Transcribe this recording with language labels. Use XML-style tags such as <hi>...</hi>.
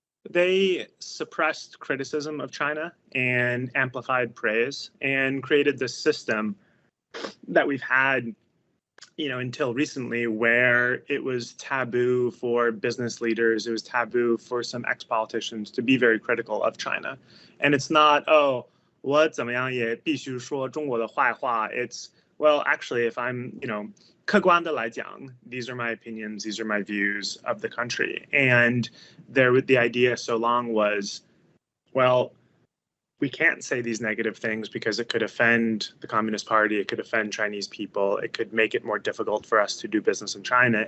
<en>They suppressed criticism of China and amplified praise and created this system that we've had, until recently, where it was taboo for business leaders, it was taboo for some ex-politicians to be very critical of China. And it's not,</en> <zh>我怎么样也必须说中国的坏话.</zh> <en>It's, well, actually, if I'm,</en> <zh>客观的来讲,</zh> <en>these are my opinions, these are my views of the country. And the idea so long was, well, we can't say these negative things because it could offend the Communist Party, it could offend Chinese people, it could make it more difficult for us to do business in China.</en>